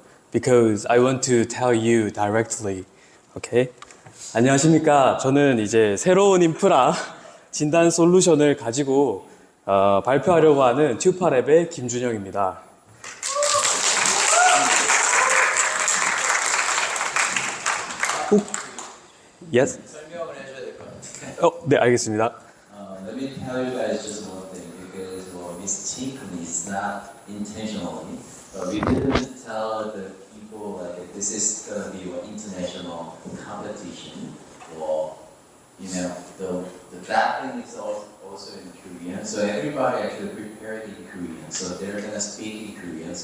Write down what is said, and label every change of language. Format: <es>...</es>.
<en>Because I want to tell you directly.</en> <ko>Okay? 안녕하십니까. 저는 이제 새로운 인프라 진단 솔루션을 가지고 발표하려고 하는 튜파랩의 김준영입니다.</ko> <en>Yes?</en> <ko>설명을 해줘야 될 것 같아요. 네, 알겠습니다.</ko> <en>Let me tell you guys just one thing because mistakenly is not intentionally, but we didn't tell the people like this is gonna be an international competition or the that thing is also in Korean, so everybody actually prepared in Korean, so they're gonna speak in Korean.</en>